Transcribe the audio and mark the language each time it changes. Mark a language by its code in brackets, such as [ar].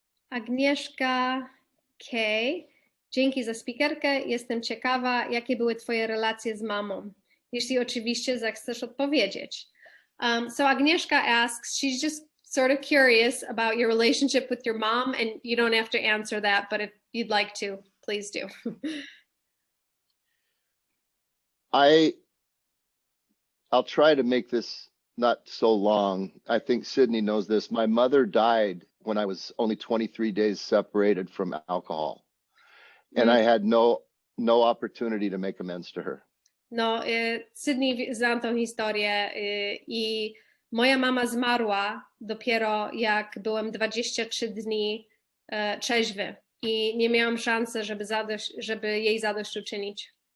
[pl] Agnieszka K. Dzięki za speakerkę. Jestem ciekawa, jakie były twoje relacje z mamą. Jeśli oczywiście zechcesz odpowiedzieć. [en] So Agnieszka asks, she's just sort of curious about your relationship with your mom, and you don't have to answer that, but if you'd like to, please do. I'll try to make this not so long. I think Sydney knows this. My mother died when I was only 23 days separated from alcohol. And I had no opportunity to make amends to her. [pl] No, Sydney znam tą historię i moja mama zmarła dopiero jak byłem 23 dni trzeźwy i nie miałam szansy, żeby jej zadośćuczynić.